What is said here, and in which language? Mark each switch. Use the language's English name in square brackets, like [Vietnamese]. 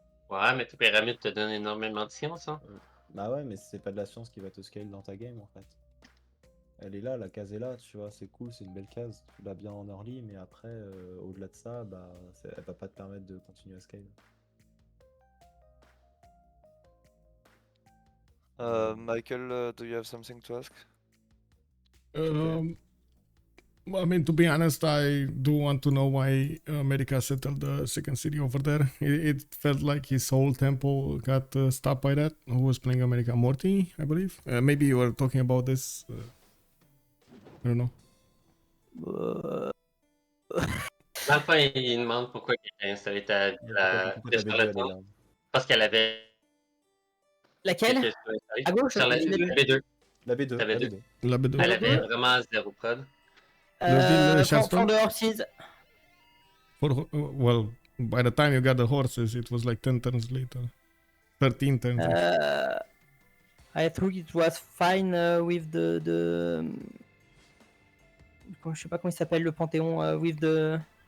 [French] Ouais, mais tes pyramides te donnent énormément de science, hein. Bah ouais, mais c'est pas de la science qui va te scale dans ta game en fait. Elle est là, la case est là, tu vois, c'est cool, c'est une belle case, tu l'as bien en early, mais après, au-delà de ça, bah, elle va pas te permettre de continuer à scale. [English] Michael, do you have something to ask? I mean, to be honest, I do want to know why America settled the second city over there. It felt like his whole tempo got stopped by that. Who was playing America? Morti, I believe. Maybe you were talking about this. I don't know. [French] Dans le fond, il demande pourquoi il a installé la parce qu'elle avait... Laquelle? À gauche? Sur la B2. La B2. La B2. La B2. Elle avait vraiment zéro prod. [English] For the horses. Well, by the time you got the horses, it was like 10 turns later. 13 turns. I think it was fine with the... [French] Je sais pas comment il s'appelle le panthéon, [English] with the...